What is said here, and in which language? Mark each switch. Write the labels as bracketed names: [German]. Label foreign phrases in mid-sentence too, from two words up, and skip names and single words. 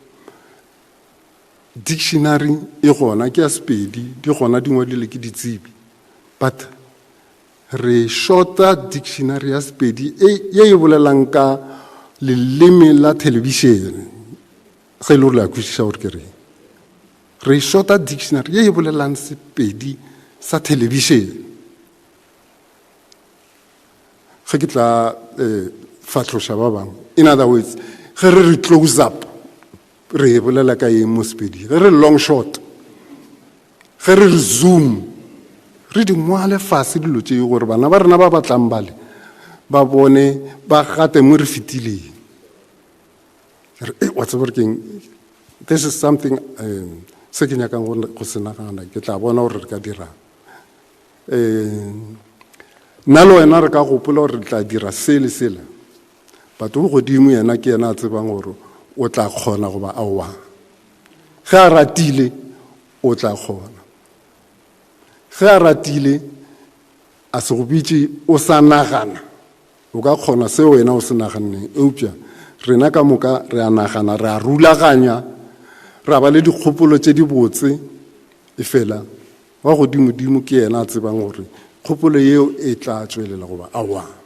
[Northern Sotho] dictionary e gona ke ya Sepedi di gona di ngwadile ke ditsebi but re shorta dictionary ya Sepedi ye e bolelang ka leleme la television ge le la kwišiša gore ke re shorta dictionary ye e bolelang Sepedi sa television ge ke tla fatloša ba bangwe [English] in other words [Northern Sotho] ge re [English] close up [Northern Sotho] re bolela ka eng mo Sepedi ge re [English] long shot [Northern Sotho] ge re zoom re di ngwale fase dilo tšeo gore bana ba rena ba batlang bale ba bone ba gate mo re fetileng wa tseba gore [English] this is something [Northern Sotho] se ke nyakang go se nagana ke tla bona gore re ka dirang nna le wena re ka gopola gore re tla dira se le sela but go godimo yena ke yena a tsebang gore o tla kgona go ba aowa ge a ratile o tla kgona ge a ratile a se go bitše o sa nagana o ka kgona se wena o se naganeng eupša rena ka moka re a nagana re a rulaganya ra ba le dikgopolo tše di botse e fela wa godimo-dimo ke yena a tsebang gore kgopolo yeo e tla tswelela go ba aowa